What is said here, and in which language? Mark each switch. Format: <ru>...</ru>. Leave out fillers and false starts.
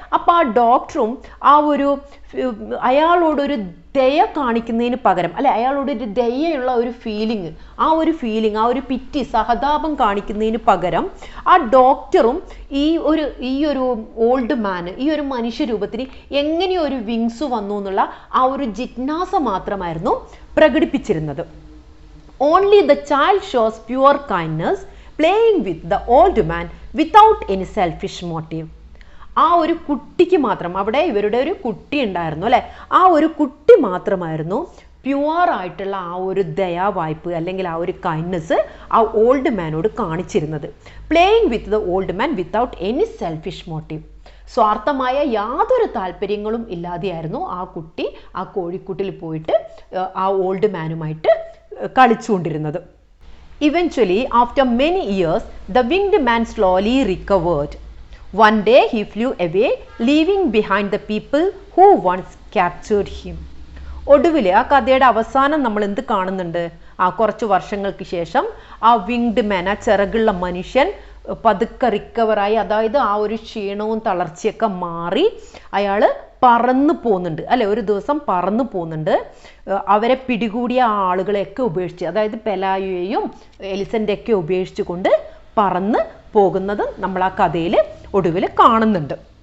<ml>അപ്പോൾ ആ ഡോക്ടറും ആ ഒരു അയാളോടൊരു ദയ കാണിക്കുന്നതിന് പകരം അല്ലെ, അയാളോടൊരു ദയയുള്ള ഒരു ഫീലിംഗ്, ആ ഒരു പിറ്റി, സഹതാപം കാണിക്കുന്നതിന് പകരം ആ ഡോക്ടറും ഈ ഒരു ഓൾഡ് മാന്, ഈ ഒരു മനുഷ്യരൂപത്തിന് എങ്ങനെയോ ഒരു വിങ്സ് വന്നു എന്നുള്ള ആ ഒരു ജിജ്ഞാസ മാത്രമായിരുന്നു പ്രകടിപ്പിച്ചിരുന്നത്.</ml> <en>Only the child shows pure kindness playing with the old man without any selfish motive.</en> <ml>ആ ഒരു കുട്ടിക്ക് മാത്രം, അവിടെ ഇവരുടെ ഒരു കുട്ടി ഉണ്ടായിരുന്നു അല്ലെ, ആ ഒരു കുട്ടി മാത്രമായിരുന്നു പ്യുവർ ആയിട്ടുള്ള ആ ഒരു ദയാവായ്പ് അല്ലെങ്കിൽ ആ ഒരു കൈൻഡ്നസ് ആ ഓൾഡ് മാനോട് കാണിച്ചിരുന്നത്.</ml> <en>Playing with the old man without any selfish motive.</en> <ml>സ്വാർത്ഥമായ യാതൊരു താല്പര്യങ്ങളും ഇല്ലാതെയായിരുന്നു ആ കുട്ടി ആ കോഴിക്കൂട്ടിൽ പോയിട്ട് ആ old മാനുമായിട്ട് കളിച്ചുകൊണ്ടിരുന്നത്.</ml> <en>Eventually, after many years, the winged man slowly recovered. One day he flew away, leaving behind the people who once captured him.</en> <ml>ഒടുവിൽ ആ കഥയുടെ അവസാനം നമ്മൾ എന്ത് കാണുന്നുണ്ട്, ആ കുറച്ച് വർഷങ്ങൾക്ക് ശേഷം ആ വിങ്ഡ് മാൻ, ആ ചിറകുള്ള മനുഷ്യൻ പതുക്കെ റിക്കവറായി, അതായത് ആ ഒരു ക്ഷീണവും തളർച്ചയൊക്കെ മാറി അയാൾ പറന്നു പോകുന്നുണ്ട് അല്ലെ. ഒരു ദിവസം പറന്നു പോകുന്നുണ്ട്. അവരെ പിടികൂടിയ ആളുകളെയൊക്കെ ഉപേക്ഷിച്ച്, അതായത് പെലായോയെയും എലിസൻ്റെയൊക്കെ ഉപേക്ഷിച്ച് കൊണ്ട് പറന്ന് പോകുന്നത് നമ്മൾ ആ കഥയിൽ ഒടുവിൽ കാണുന്നുണ്ട്.</ml>